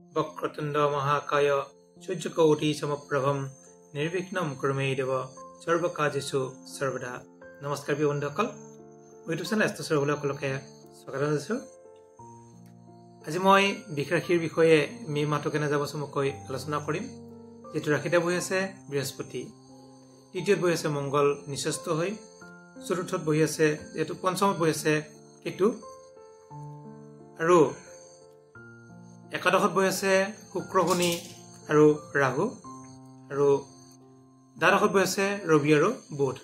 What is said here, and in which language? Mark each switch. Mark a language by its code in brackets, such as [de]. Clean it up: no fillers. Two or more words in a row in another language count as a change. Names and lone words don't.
[sa] वक्रतुंड महाकाय सूर्यकोटि समप्रभम निर्विघ्नं कुरु देव सर्वकार्येषु सर्वदा। [as] নমস্কাৰ বন্ধুসকল, ইউটিউব চেনেল সকলকে স্বাগত জনাইছো। আজি মই বিৰাশীৰ বিষয়ে মে মাহটো কেনে যাব চমুকৈ আলোচনা কৰিম। যেটো ৰাশিতে বহি আছে বৃহস্পতি, তৃতীয়ত বহি আছে মংগল নিচস্থ হৈ, চতুৰ্থত বহি আছে যেটো পঞ্চমত বহি আছে কেতু, আৰু একাদশত বহি আছে শুক্ৰ শনি আৰু ৰাহু, আৰু দ্বাদশত বহি আছে ৰবি আৰু বুধ।